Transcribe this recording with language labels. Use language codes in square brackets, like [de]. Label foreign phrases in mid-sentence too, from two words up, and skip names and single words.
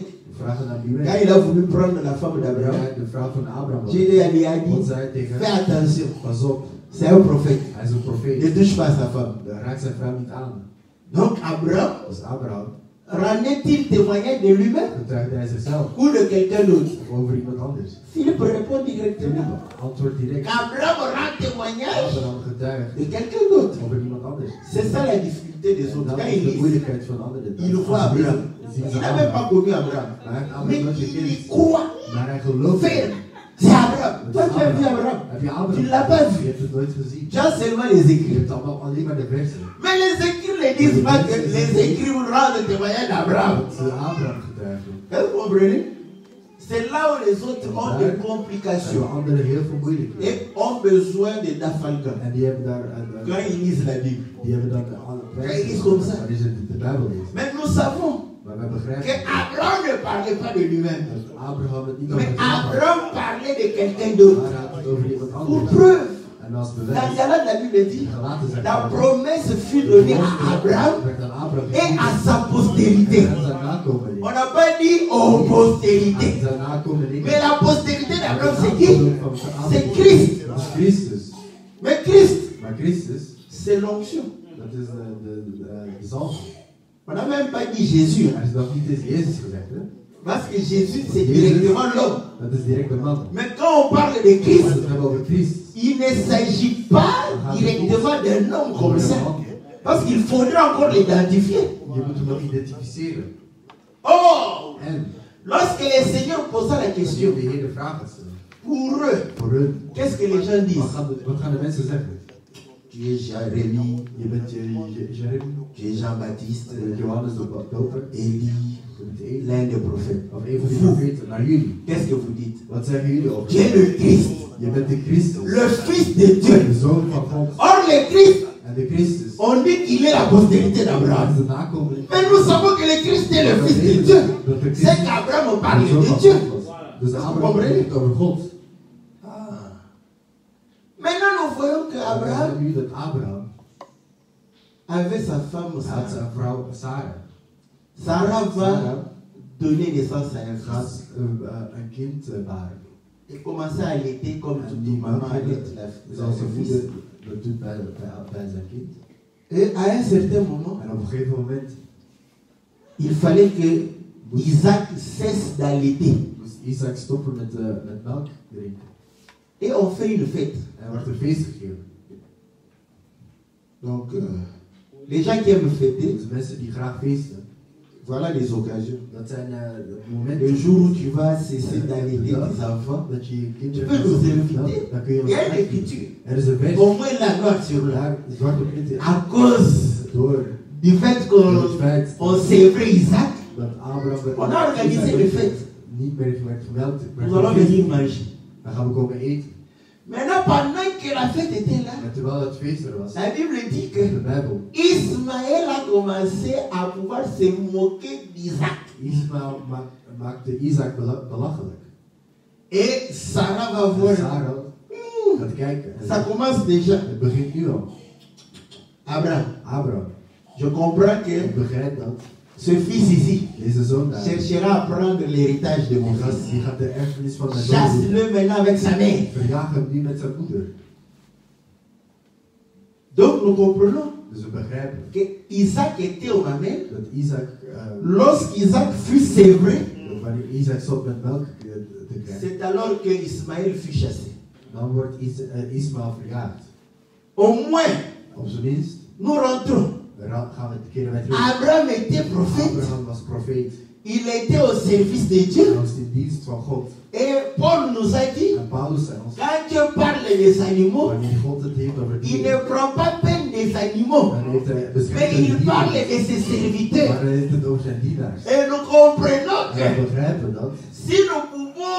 [nl] We vragen naar [fr] Quand Abimelech. il a voulu prendre la femme d'Abraham, [nl] De vrouw van Abraham was. [fr] Dieu lui a [nl] God [fr] dit, [nl] zei tegen [fr] fais [nl] hem, [fr] attention, [nl] pas op, [fr] c'est un prophète. [nl] hij is een [fr] Ne [nl] profeet. [fr] touche pas sa femme. [nl] Raak zijn vrouw niet aan. [fr] Donc Abraham, [nl] Dus Abraham [fr] rendait-il témoignage de lui-même [nl] getuigde hij zichzelf [fr] ou de quelqu'un d'autre? [nl] of over iemand anders. [fr] Philippe répond directement. [nl] Philippe antwoordt direct. [fr] Abraham rend témoignage [nl] Abraham getuigt [fr] de quelqu'un d'autre. [nl] over iemand anders. [fr] C'est ça la difficulté des autres. [nl] Dat [fr] Quand [nl] is [fr] ils [nl] de [fr] lisent, [nl] moeilijkheid van anderen. [fr] ils voient Abraham. Il n'a même pas connu Abraham. [nl] Maar hij heeft [fr] Mais [nl] Abraham nooit [fr] il [nl] gekend. [fr] y croit. [nl] Maar hij gelooft. [fr] Ferme. C'est Abraham. Toi, tu as vu Abraham. [nl] Heb je Abraham? [fr] Tu ne l'as pas vu. [nl] Je hebt het nooit gezien. [fr] Tu as seulement les [nl] Je [fr] écrits. [nl] hebt allemaal alleen maar de versen. [fr] Mais les écrits ne disent pas que les écrits rendent témoignage d'Abraham. [nl] Dat ze Abraham getuigen. [fr] Est-ce que vous comprenez? C'est là où les autres ont des [nl] En [fr] complications [nl] anderen heel veel moeilijkheden. [fr] et ont besoin de Dafalgan. [nl] En die hebben daar [fr] Quand ils lisent la Bible. [nl] die hebben dan Kijk, is [fr] comme ça. [nl] waar is het de Bijbel lezen. [fr] Mais nous savons [nl] Maar wij [fr] que [nl] begrijpen [fr] Abraham ne parlait pas de lui-même. [nl] dat Abraham het niet [fr] Mais [nl] over zichzelf had. [fr] Abraham parlait de quelqu'un d'autre. [nl] Maar hij had het over iemand [fr] Pour [nl] anders. [fr] preuve, [nl] En als [fr] dans [nl] bewijs. [fr] Galates, la Bible dit, [nl] Galaten zegt [fr] la [nl] dat [fr] promesse fut donnée à Abraham [nl] werd aan Abraham [fr] et à [nl] gegeven. [fr] sa postérité. [nl] En aan zijn nakomelingen. [fr] On n'a pas dit aux [nl] Aan [fr] postérités. [nl] zijn nakomelingen. [fr] Mais la postérité d'Abraham, c'est qui? [nl] Van Abraham. [fr] C'est Christ. [nl] Dat is Christus. [fr] Mais Christ, [nl] Maar Christus, [fr] c'est l'onction. [nl] dat is de zalving. [fr] On n'a même pas dit Jésus. [nl] Hij is nog niet eens Jezus gezegd, hè? [fr] Parce que Jésus, c'est directement l'homme. [nl] Dat is direct de man. [fr] Mais quand on parle de [nl] Als [fr] Christ, [nl] we het hebben over Christus, [fr] il ne s'agit pas directement d'un homme comme ça. Parce qu'il faudrait encore l'identifier. [nl] Je moet hem nog identificeren. Oh! En [fr] Lorsque le Seigneur posa la question, [nl] de Heer de vraag gaat stellen. [fr] pour eux, [nl] Voor hun, [fr] qu'est-ce que les gens disent? [nl] wat gaan de mensen zeggen? [fr] Tu es Jérémie, [nl] Je bent Jeremy, [fr] tu es Jean-Baptiste, [nl] je bent Johannes de Doper, [fr] Élie, [nl] je bent Elie, [fr] l'un des prophètes. [nl] of een van die profeten naar jullie. [fr] Qu'est-ce que vous dites? [nl] Wat zeggen jullie over? [fr] Tu es le Christ, [nl] Je bent de Christus, [fr] le Fils de Dieu. [nl] de Zoon van God. [fr] Or, le Christ, [nl] En de Christus, [fr] on dit qu'il est la postérité [nl] dat [fr] d'Abraham. [nl] is de nakomeling. [fr] Mais nous savons que le Christ est le Fils de Dieu. C'est qu'Abraham parle [nl] de Zoon [fr] de [nl] van [fr] Dieu. [nl] God was. Dus Abraham spreekt over God. Ah. [fr] Maintenant, nous voyons [nl] En we [fr] qu'Abraham [nl] zien nu dat Abraham [fr] avait sa femme [nl] had [fr] Sarah. [nl] zijn vrouw Sarah. [fr] Sarah va [nl] Sarah [fr] donner naissance à un [nl] gaat [fr] fils. [nl] een kind baren. [fr] Et commencer à allaiter comme [nl] En [fr] toute [nl] die [fr] maman [nl] man [fr] allaite [nl] zoals [fr] le [nl] een [fr] fils. [nl] moeder dat doet bij zijn kind. [fr] Et à un certain moment, [nl] En op een gegeven moment [fr] il fallait que Isaac cesse d'allaiter. [nl] moest Isaac stoppen met melk drinken. [fr] Et on fait une fête. [nl] En er werd een feest gegeven. [fr] Donc, les gens qui aiment fêter, [nl] Dus mensen die graag feesten, [fr] voilà les occasions. [nl] dat zijn de [fr] Le [nl] momenten [fr] jour où tu vas cesser d'allaiter tes enfants, [nl] dat je je [fr] tu [nl] kinderen [fr] peux nous inviter. [nl] dan kun je [fr] Il y a une [nl] wat [fr] écriture. [nl] Er is een vers [fr] Au moins la noire sur blanc. [nl] daar, zwart op wit, [fr] À cause [nl] door [fr] du fait [nl] het [fr] qu'on [nl] feit [fr] sévrait Isaac, [nl] dat Abraham [fr] on a organisé le fête. [nl] niet meer werd gemeld. [fr] Nous allons venir manger. [nl] Dan gaan we komen eten. [fr] Maintenant, pendant que la fête était là, [nl] En terwijl het feest er was, [fr] la Bible dit que [nl] de Bijbel, [fr] Ismaël a commencé à pouvoir se moquer d'Isaac. [nl] Ismaël maakte Isaac belachelijk. [fr] Et Sarah va [nl] En [fr] voir. [nl] Sarah gaat kijken. En [fr] Ça commence déjà. [nl] het begint nu al. [fr] Abraham, [nl] Abraham, [fr] je comprends [nl] ik [fr] que [nl] begrijp dat [fr] ce fils ici [nl] deze zoon daar, [fr] cherchera à prendre l'héritage de mon fils. [nl] die gaat de erfenis van mijn zoon doen. [fr] Chasse-le maintenant avec sa mère. [nl] Verjaag hem nu met zijn moeder. [fr] Donc nous comprenons [nl] Dus we begrijpen [fr] que Isaac était au mamel. [nl] dat Isaac, [fr] Lorsqu'Isaac fut sévré, [nl] wanneer Isaac stopt met melk te krijgen, [fr] c'est alors que Ismaël fut chassé. [nl] dan wordt Ismaël verjaagd. [fr] Au moins, [nl] Op zijn minst [fr] nous rentrons. [nl] gaan we keren wij terug. [fr] Abraham était prophète. [nl] Abraham was profeet. [fr] Il était au service de [nl] Hij [fr] Dieu. [nl] was in dienst van God. [fr] Et Paul nous a dit, [nl] En Paulus zei ons, [fr] quand Dieu parle des animaux, [nl] wanneer God het heeft over [fr] il [nl] dieren, [fr] ne prend pas peine des animaux, [nl] dan heeft hij [fr] mais [nl] bescherming [fr] il parle [nl] dieren. [fr] de ses serviteurs. [nl] Maar hij heeft het over zijn dienaars. [fr] Et nous comprenons [nl] En we [fr] que [nl] begrijpen dat [fr] si nous pouvons